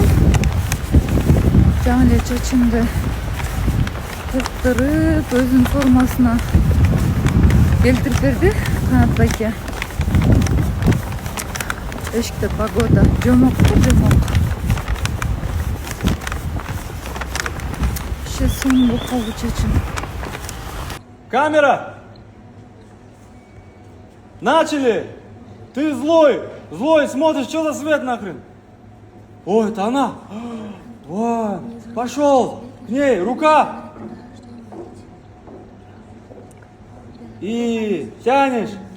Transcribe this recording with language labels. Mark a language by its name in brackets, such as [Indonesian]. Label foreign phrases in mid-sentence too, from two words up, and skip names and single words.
[Kyrgyz] Жаңы эле чачымды кырктырып, өзүнүн формасына келтирип берди Канат байке. Эшикте погода жомок. Ще сонун болуп калды чачым. [Russian] Камера! Начали! Ты злой! Злой, смотришь, что за свет нахрен? Ой, это она! Вон! Пошел! К ней! Рука! И тянешь!